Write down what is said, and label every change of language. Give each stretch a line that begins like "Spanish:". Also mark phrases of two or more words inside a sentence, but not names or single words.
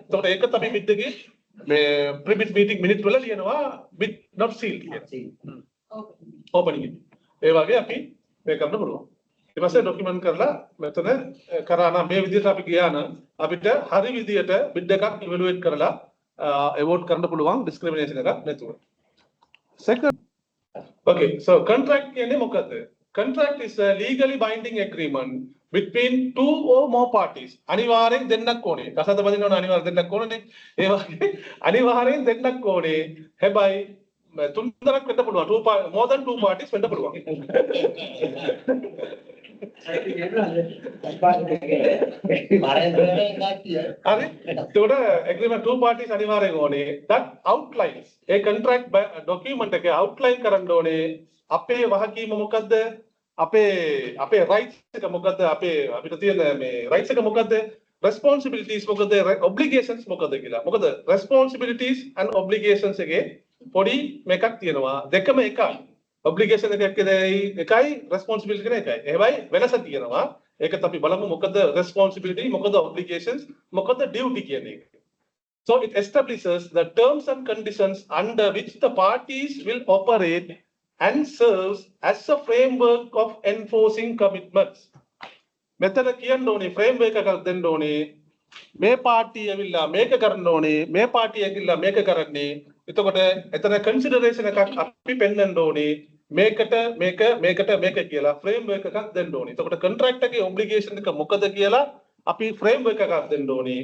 Sinhala: එතකොට ඒක තමයි බිඩ් එකේ මේ
English: pre bid meeting minutes
Sinhala: වල ලියනවා
English: bid not sealed
Sinhala: කියලා. ඕපනින් එක. ඒ වගේ අපි මේ කරන්න පුළුවන්. ඊට පස්සේ ડોකියුමන්ට් කරලා මෙතන කරා නම් මේ විදිහට අපි ගියා නම් අපිට හරි විදිහට බිඩ් එකක් ඉවලුවේට් කරලා අවෝඩ් කරන්න පුළුවන් ඩිස්ක්‍රිමිනේෂන් එකක් නැතුව.
English: Second, okay, so contract
Sinhala: කියන්නේ මොකද්ද?
English: Contract is a legally binding agreement between two or more parties.
Sinhala: අනිවාර්යෙන් දෙන්නක් ඕනේ. කසාද බඳින්න ඕන අනිවාර්යෙන් දෙන්නක් ඕනනේ. ඒ වගේ අනිවාර්යෙන් දෙන්නක් ඕනේ. හැබැයි තුන්දරක් වෙන්න පුළුවන්.
English: More than two parties
Sinhala: වෙන්න පුළුවන්. හරි. එතකොට
English: agreement two parties
Sinhala: අනිවාර්යෙන් ඕනේ.
English: That outlines a contract document
Sinhala: එක outline කරන්න ඕනේ. අපේ වහකීම මොකද්ද? අපේ rights එක මොකද්ද? අපිට තියෙන මේ rights එක මොකද්ද? responsibilities මොකද්ද? obligations මොකද්ද කියලා. මොකද
English: responsibilities and obligations
Sinhala: එකේ පොඩි මේකක් තියෙනවා. දෙකම එකයි. obligation එකයි responsibility එකයි. හැබැයි වෙනස තියෙනවා. ඒකත් අපි බලමු මොකද responsibility මොකද obligations මොකද duty කියන එක.
English: So it establishes the terms and conditions under which the parties will operate and serves as a framework of enforcing commitments.
Sinhala: මෙතන කියන්න ඕනේ framework එකක් දෙන්න ඕනේ. මේ පාර්ටි ඇවිල්ලා මේක කරන්න ඕනේ. මේ පාර්ටි ඇවිල්ලා මේක කරන්නේ. එතකොට එතන consideration එකක් අපි පෙන්වන්න ඕනේ. මේකට මේක කියලා framework එකක් දෙන්න ඕනේ. එතකොට contract එකේ obligation එක මොකද කියලා අපි framework එකක් දෙන්න ඕනේ.